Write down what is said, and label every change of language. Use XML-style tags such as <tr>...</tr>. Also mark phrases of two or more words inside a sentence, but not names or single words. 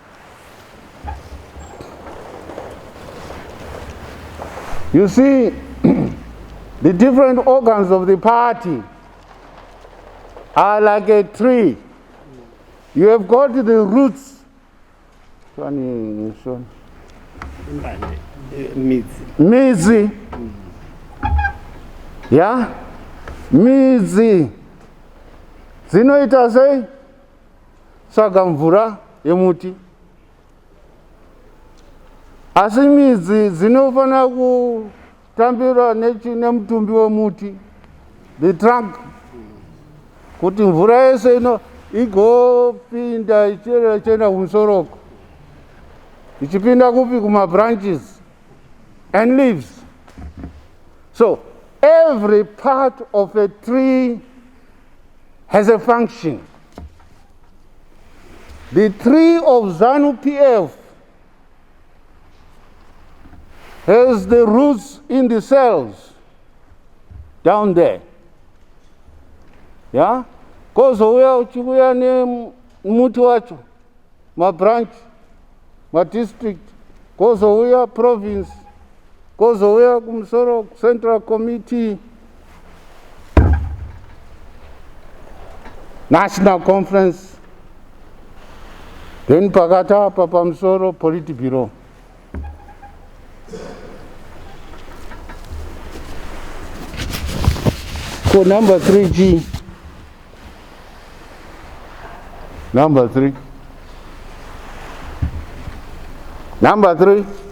<en>You see, the different organs of the party are like a tree. You have got the roots. Midzi. Yeah?</en> <sn>Midzi. Zinoita sei? Saka mvura yemuti. Asi midzi zinofana kutambira nemutumbi wemuti.</sn> <en>The trunk.</en> <sn>Kuti mvura yese igopinda ichienda kumsoroko. Ichipinda kupi kuma</sn> <en>branches and leaves. So every part of a tree has a function. The tree of Zanu PF has the roots in the cells down there. Yeah?</en> <sn>Kozouya uchikuya nemuti wacho, ma branch, ma district, kozouya province, kozouya kumsoro</sn> <en>central committee, national conference,</en> <sn>then pakata papamsoro politburo.</sn> <en>So number 3G. Number three. Number three.</en>